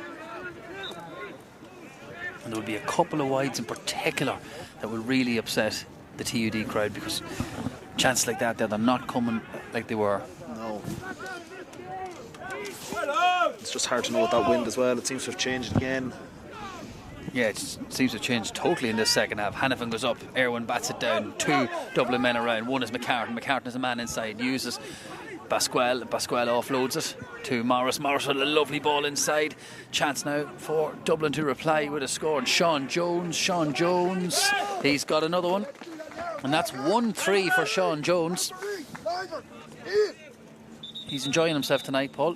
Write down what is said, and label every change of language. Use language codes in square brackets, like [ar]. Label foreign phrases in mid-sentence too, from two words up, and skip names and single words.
[en] And there will be a couple of wides in particular that will really upset the TUD crowd, because chances like that, they're not coming like they were. No. It's just hard to know with that wind as well. It seems to have changed again. Yeah, it seems to have changed totally in this second half. Hannafin goes up, Erwin bats it down. 2 Dublin men around. One is McCartan. McCartan is a man inside. Uses Basquel. Basquel offloads it to Morris. Morris with a lovely ball inside. Chance now for Dublin to reply with a score. And Sean Jones, he's got another one. And that's 1-3 for Sean Jones. He's enjoying himself tonight, Paul.